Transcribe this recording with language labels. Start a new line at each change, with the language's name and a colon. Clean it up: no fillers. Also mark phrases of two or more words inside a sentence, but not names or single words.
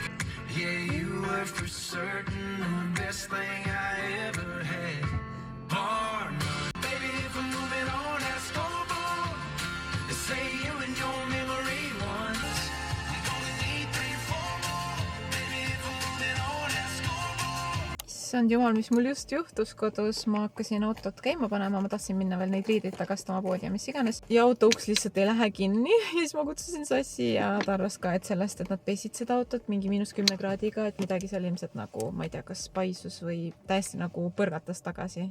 English: Yeah, you were for certain the best thing I ever had. Bar none. Baby, if I'm moving on that scoreboard, they say you and your memory once. I'm gonna need 3 or 4 more. Baby, if I'm moving on that scoreboard.
Estonian: Issand jumal, mis mul just juhtus kodus, ma hakkasin autot käima panema, ma tahtsin minna veel neid riideid tagastama poodi ja mis iganes. Ja auto uks lihtsalt ei lähe kinni ja siis ma kutsusin Sassi ja ta arvas ka, et sellest, et nad pesid seda autot mingi -10 kraadiga, et midagi seal ilmselt nagu, ma ei tea, kas paisus või täiesti nagu põrgatas tagasi.